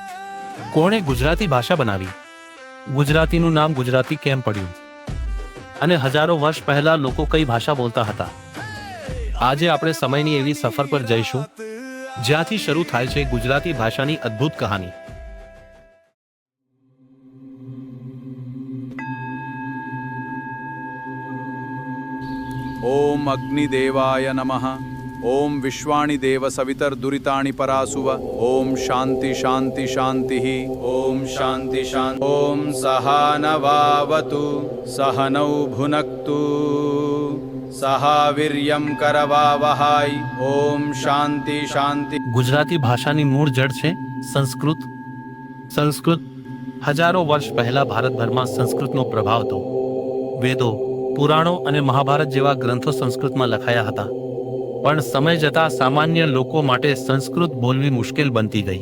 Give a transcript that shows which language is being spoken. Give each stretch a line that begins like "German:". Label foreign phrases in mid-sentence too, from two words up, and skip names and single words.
Gujarati: કોણે ગુજરાતી ભાષા બનાવી? ગુજરાતીનું નામ ગુજરાતી કેમ પડ્યું? અને હજારો વર્ષ પહેલા લોકો કઈ ભાષા બોલતા હતા? આજે આપણે સમયની એવી સફર પર જઈશું જ્યાંથી શરૂ થાય છે ગુજરાતી ભાષાની અદ્ભુત કહાની।
Sanskrit: ओम अग्निदेवाय नमः। ओम विश्वाणि देव सवितर दुरितानि परासुव। ओम शांति शांति शांति। ओम शांति शांति। ओम सहानवावतु सहनौ भुनक्तु सहावीर्यं करवावहाय। ओम शांति शांति।
Gujarati: ગુજરાતી ભાષાની મૂળ જડ છે સંસ્કૃત। સંસ્કૃત હજારો વર્ષ પહેલા ભારતભરમાં સંસ્કૃતનો પ્રભાવ હતો। વેદો, પુરાણો અને મહાભારત જેવા ગ્રંથો સંસ્કૃતમાં લખાયા હતા, પણ સમય જતાં સામાન્ય લોકો માટે સંસ્કૃત બોલવી મુશ્કેલ બનતી ગઈ।